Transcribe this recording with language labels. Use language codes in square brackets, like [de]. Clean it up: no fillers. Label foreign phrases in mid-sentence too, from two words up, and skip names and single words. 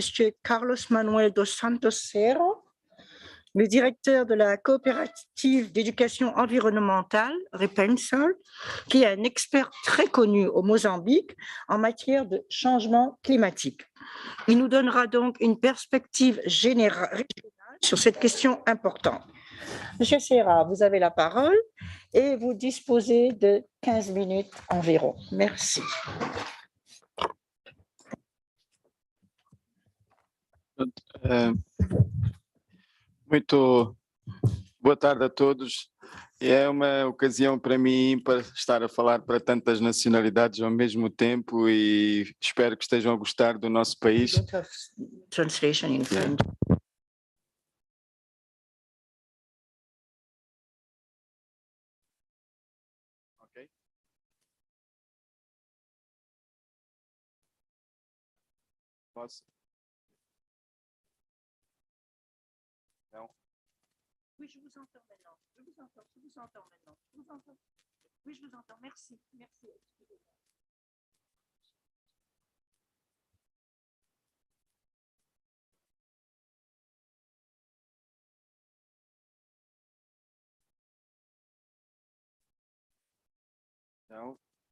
[fr] Carlos Manuel dos Santos Cerro, le directeur de la coopérative d'éducation environnementale, Repensal, qui est un expert très connu au Mozambique en matière de changement climatique. Il nous donnera donc une perspective générale régionale sur cette question importante. Monsieur Serra, vous avez la parole et vous disposez de 15 minutes environ. Merci. [pt] Muito boa tarde a todos. É uma ocasião para mim para estar a falar para tantas nacionalidades ao mesmo tempo e espero que estejam a gostar do nosso país. [en] Translation in French. Ok. [pt] Posso? Não. [fr] Oui, je vous entends maintenant. Je vous entends maintenant. Je vous entends. Oui, je vous entends. Merci. Merci. Excusez-moi. Non.